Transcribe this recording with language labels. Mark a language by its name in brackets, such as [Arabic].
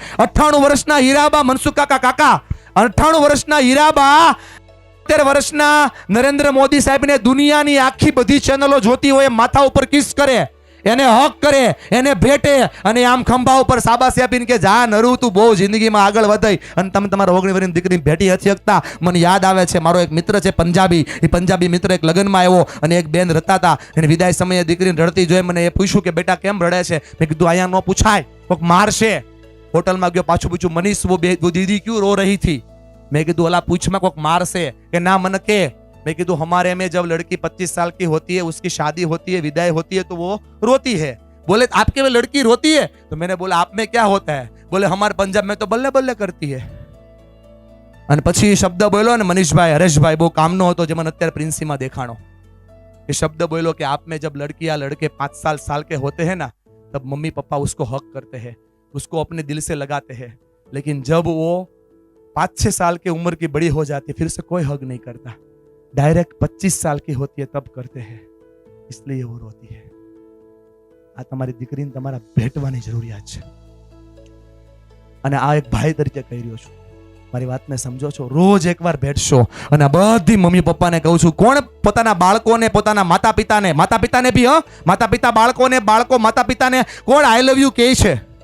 [Gujarati] 98 વર્ષના હીરાબા, મનસુખ કાકા 98 વર્ષના હીરાબા 70 વર્ષના નરેન્દ્ર મોદી સાહેબને દુનિયાની આખી બધી ચેનલો જોતી હોય, માથા ઉપર કિસ કરે, એને હક કરે, એને ભેટે અને આમ ખંભા ઉપર શાબાશી આપીને કે જા નરું તું બહુ જિંદગીમાં આગળ વધાય. અને તમે તમારા 19 વર્ષની દીકરીને ભેટી નથી શકતા. મને યાદ આવે છે, મારો એક મિત્ર છે પંજાબી. એ પંજાબી મિત્ર એક લગ્નમાં આવ્યો અને એક બેન રડતા હતા. એને વિદાય સમયે દીકરીને રડતી જોઈ મને એ પૂછ્યું કે બેટા કેમ રડે છે? મેં કીધું અહીંયા ન પૂછાય, કોઈક મારશે. હોટલમાં ગયો, પાછું પૂછ્યું મનીષ [Hindi] वो दीदी क्यों रो रही थी? [Gujarati] मैं कीधु अला पूछ में कोक मार से कि ना मन के. [Hindi] मैं कीधु हमारे में जब लड़की 25 साल की होती है, उसकी शादी होती है, विदाई होती है, तो वो रोती है. बोले आपके में लड़की रोती है? तो मैंने बोला आप में क्या होता है? बोले हमारे पंजाब में तो बल्ले बल्ले करती है. [Gujarati] અને પછી શબ્દ બોલ્યો ને મનીષભાઈ, હરેશભાઈ બહુ કામનો હતો, જે મને અત્યારે પ્રિન્સીમાં દેખાણો. એ શબ્દ બોલ્યો [Hindi] कि आप में जब लड़की या लड़के 5 साल के होते हैं ना, तब मम्मी पापा उसको हक करते हैं, उसको अपने दिल से लगाते हैं. लेकिन जब वो 5-6 साल की उम्र की बड़ी हो जाती है, फिर से कोई हक नहीं करता. डायरेक्ट 25 साल की होती है तब करते हैं, इसलिए वो रोती है. [Gujarati] આ તમારી દીકરીને તમારા ભેટવાની જરૂરિયાત છે. અને આ એક ભાઈ તરીકે કહી રહ્યો છું, મારી વાતને સમજો છો. રોજ એકવાર ભેટશો. અને બધી મમ્મી પપ્પાને કહું છું, કોણ પોતાના બાળકોને, પોતાના માતા પિતાને બી માતા પિતા બાળકોને, બાળકો માતા પિતાને કોણ આઈ લવ યુ કહે છે?